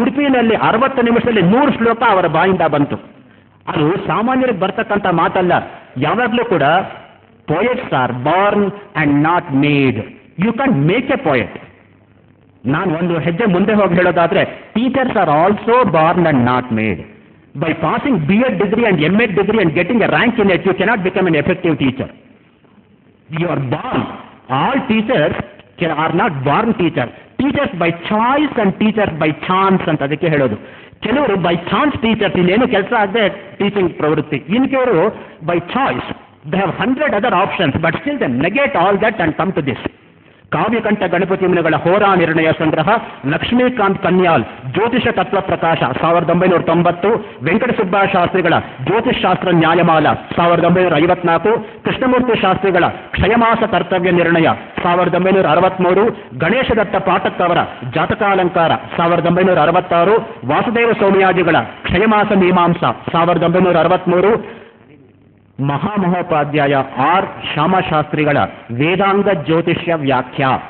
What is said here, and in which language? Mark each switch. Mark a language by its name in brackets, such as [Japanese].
[Kannada] ಉಡುಪಿನಲ್ಲಿ 60 ನಿಮಿಷದಲ್ಲಿ 100 ಶ್ಲೋಕ ಅವರ ಬಾಯಿಂದ ಬಂತು. ಅದು ಸಾಮಾನ್ಯರಿಗೆ ಬರ್ತಕ್ಕಂಥ ಮಾತಲ್ಲ. ಯಾವಾಗಲೂ ಕೂಡ [English] Poets are born and not made. You can make a poet. [Kannada] ನಾನು ಒಂದು ಹೆಜ್ಜೆ ಮುಂದೆ ಹೋಗಿ ಹೇಳೋದಾದ್ರೆ, [English] Teachers are also born and not made. By passing B.Ed degree and M.Ed degree and getting a rank in it, you cannot become an effective teacher. You are born. All teachers are not born teachers. Teachers by choice and teachers by chance [Kannada] ಅಂತ ಅದಕ್ಕೆ ಹೇಳೋದು. ಕೆಲವರು by chance teachers, ಇನ್ನೇನು ಕೆಲಸ ಆಗದೆ teaching ಪ್ರವೃತ್ತಿ. ಇನ್ನು ಕೆಲವರು [English] By choice, they have 100 other options, but still they negate all that and come to this. [Kannada] ಕಾವ್ಯಕಂಠ Ganapati ಮುನಿಗಳ ಹೋರಾ ನಿರ್ಣಯ ಸಂಗ್ರಹ, ಲಕ್ಷ್ಮೀಕಾಂತ್ ಕನ್ಯಾಲ್ ಜ್ಯೋತಿಷ ತತ್ವ ಪ್ರಕಾಶ 1990, ವೆಂಕಟ ಸುಬ್ಬಾಶಾಸ್ತ್ರಿಗಳ ಜ್ಯೋತಿಷ್ ಶಾಸ್ತ್ರ ನ್ಯಾಯಮಾಲ 1954, ಕೃಷ್ಣಮೂರ್ತಿ ಶಾಸ್ತ್ರಿಗಳ ಕ್ಷಯಮಾಸ ಕರ್ತವ್ಯ ನಿರ್ಣಯ 1963, ಗಣೇಶ ದತ್ತ ಪಾಠಕ್ ಅವರ ಜಾತಕಾಲಂಕಾರ 1966, ವಾಸುದೇವ ಸೌಮ್ಯಾಜಿಗಳ ಕ್ಷಯಮಾಸ ಮೀಮಾಂಸ 1963, ಮಹಾಮಹೋಪಾಧ್ಯಾಯ ಆರ್ ಶ್ಯಾಮಶಾಸ್ತ್ರಿಗಳ ವೇದಾಂಗ ಜ್ಯೋತಿಷ್ಯ ವ್ಯಾಖ್ಯಾ.